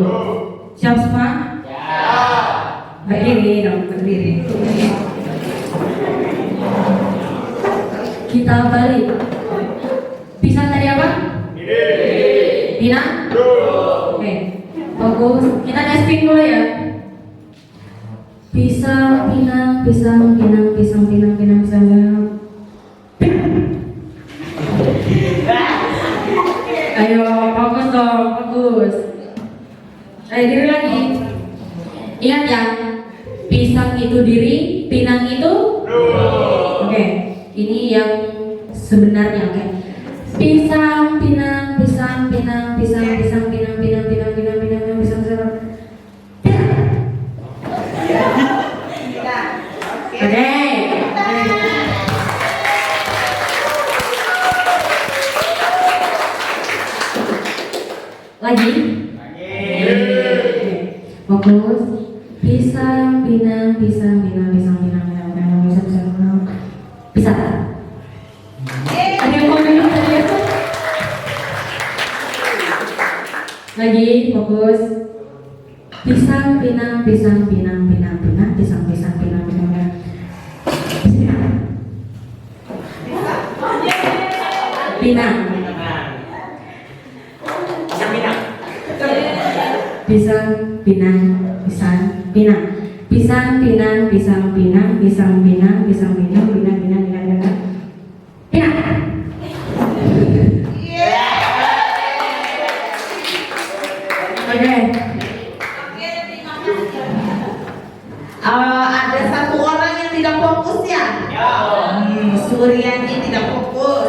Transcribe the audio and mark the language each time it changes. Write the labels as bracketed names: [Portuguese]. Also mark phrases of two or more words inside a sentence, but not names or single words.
[Indonesian] Siap semua? Berdiri dong, berdiri. Kita balik. Pisang tadi apa? Pinang? Oke, bagus. Kita nesting dulu ya. Pisang, pinang, pisang, pinang, pisang, pinang, pinang, pisang, pinang. Ayo, bagus dong, bagus. Ayo diri lagi. Ingat ya, pisang itu diri, pinang itu Oke, ini yang sebenarnya. Oke. Pisang, pinang, pisang, pinang, pisang, pisang, pinang, pinang, pinang, pinang, pinang, pinang, pisang, pisang. Oke. Lagi. Fokus. Pisang, pinang, pisang, pinang, pisang, pinang, pinang, pinang, pisang, pisang, pisang. Ada yang mau minum tadi ya? Fokus. Pisang, pinang, pisang, pinang, pinang, pinang, pisang, pisang, pinang, pinang, pinang. Pinang. Pisang, pinang, pisang, pinang. Pisang, pinang, pisang, pinang, pisang, pinang, pisang, pinang, pinang, pinang, pinang, pinang. Pinang. Oke. Ada satu orang yang tidak fokus ya? Suryani tidak fokus.